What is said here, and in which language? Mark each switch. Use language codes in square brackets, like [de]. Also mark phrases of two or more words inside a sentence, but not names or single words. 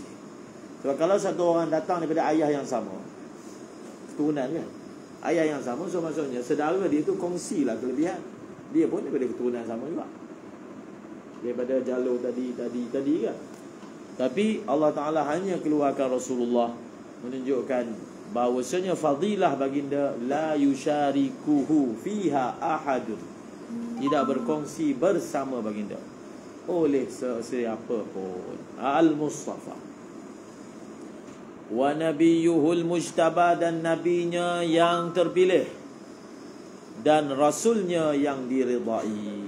[ms] Sebab kalau satu orang datang daripada ayah yang sama, keturunan kan, ayah yang sama, so maksudnya saudara dia tu kongsilah kelebihan. Dia pun daripada keturunan sama juga, daripada jalur tadi kan. Tapi Allah Ta'ala hanya keluarkan Rasulullah, menunjukkan bahawasanya fadilah baginda [ar] لا يشاركه فيها أحد, [ms] tidak berkongsi bersama baginda oleh sesiapa pun. [ar] المصطفى ونبيه المجتبى, [ms] dan nabinya yang terpilih, dan rasulnya yang diridai.